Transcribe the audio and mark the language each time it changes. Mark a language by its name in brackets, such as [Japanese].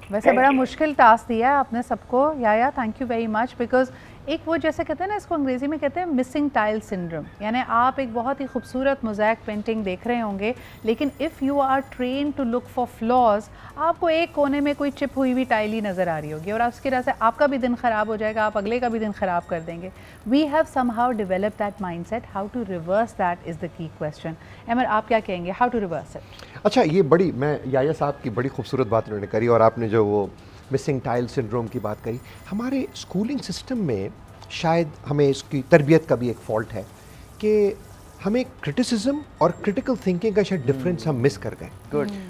[Urdu] ویسے بڑا مشکل ٹاسک دیا ہے آپ نے سب کو. یا [English] thank you very much, because [Urdu] ایک وہ جیسے کہتے ہیں نا, اس کو انگریزی میں کہتے ہیں مسنگ ٹائل سنڈروم. یعنی آپ ایک بہت ہی خوبصورت موزیک پینٹنگ دیکھ رہے ہوں گے, لیکن [English] if you are train to look for flaws, [Urdu] آپ کو ایک کونے میں کوئی چپ ہوئی ہوئی ٹائل ہی نظر آ رہی ہوگی, اور اس کی وجہ سے آپ کا بھی دن خراب ہو جائے گا, آپ اگلے کا بھی دن خراب کر دیں گے. [English] We have somehow develop that mindset. How to reverse that is the key question. [Urdu] عمر آپ کیا کہیں گے, [English] How to reverse it? [Urdu] اچھا, یہ بڑی, میں یا صاحب کی بڑی خوبصورت بات انہوں نے کری, اور آپ نے جو وہ مسنگ ٹائل سنڈروم کی بات کری, ہمارے اسکولنگ سسٹم میں شاید ہمیں اس کی تربیت کا بھی ایک فالٹ ہے کہ ہمیں کرٹیسزم اور کرٹیکل تھنکنگ کا شاید ڈفرینس ہم مس کر گئے. گڈ.